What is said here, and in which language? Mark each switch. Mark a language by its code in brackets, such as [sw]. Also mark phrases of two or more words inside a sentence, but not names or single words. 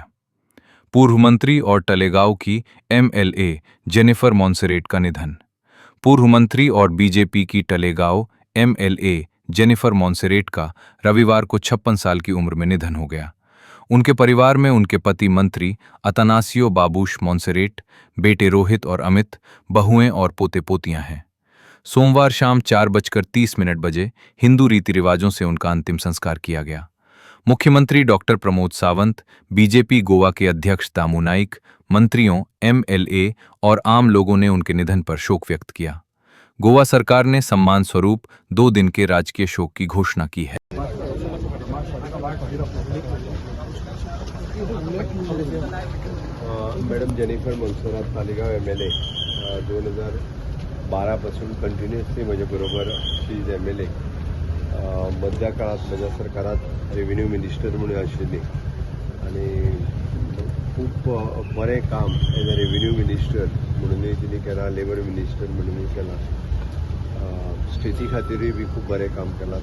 [hi] पूर्व मंत्री और टलेगांव की एमएलए जेनिफर मॉन्सेरेट का निधन। पूर्व मंत्री और बीजेपी की टलेगांव एमएलए जेनिफर मॉन्सेरेट का रविवार को 56 साल की उम्र में निधन हो गया। उनके परिवार में उनके पति मंत्री अतनासियो बाबूश मॉन्सेरेट, बेटे रोहित और अमित, बहुएं और पोते पोतियां हैं। सोमवार शाम 4:30 बजे हिंदू रीति रिवाजों से उनका अंतिम संस्कार किया गया। मुख्यमंत्री डॉक्टर प्रमोद सावंत, बीजेपी गोवा के अध्यक्ष दामू नाइक, मंत्रियों, एमएलए और आम लोगों ने उनके निधन पर शोक व्यक्त किया। गोवा सरकार ने सम्मान स्वरूप 2 दिन के राजकीय शोक की घोषणा की है। [kok] मॅडम जेनिफर मॉन्सेरेट तालिगांव एमएलए 2012 पासून कंटिन्युअसली माझ्याबरोबर [en] she is MLA [kok] मध्या काळात माझ्या सरकारात [en] revenue minister [kok] म्हणून आशिल्ली आणि खूप बरें काम [en] as a revenue minister [kok] म्हणूनय तिने केलां, [en] labour minister [kok] म्हणूनय केलां, स्टेटी खातीरूय बी खूब बरें काम केलां।